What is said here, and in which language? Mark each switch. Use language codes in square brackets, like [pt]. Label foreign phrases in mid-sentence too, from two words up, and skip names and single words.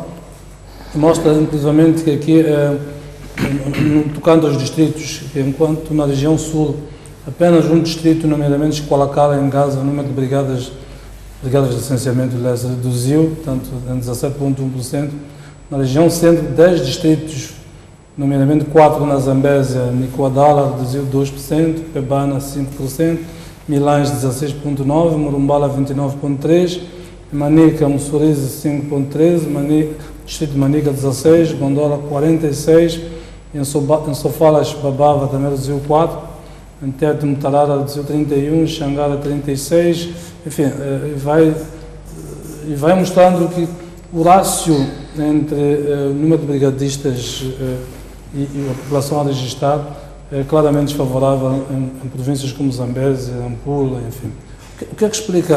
[pt] Mostra, inclusivamente, que aqui, tocando aos distritos, que enquanto na região sul, apenas um distrito, nomeadamente Escoalacala, em Gaza, o número de brigadas de licenciamento reduziu, portanto, em 17,1%. Na região centro, 10 distritos, nomeadamente 4 na Zambésia, Nicoadala reduziu 2%, Pebana 5%, Milães 16,9%, Morumbala 29,3%, Manica, Mussurize 5,13%, distrito de Manica 16%, Gondola 46%, em Sofala, Babava também reduziu 4%, em Tete Mutarara reduziu 31%, Xangara 36%, enfim, vai mostrando que o rácio entre o número de brigadistas e a população a registrar é claramente desfavorável em províncias como Zambésia, Nampula, enfim. O que é que explica?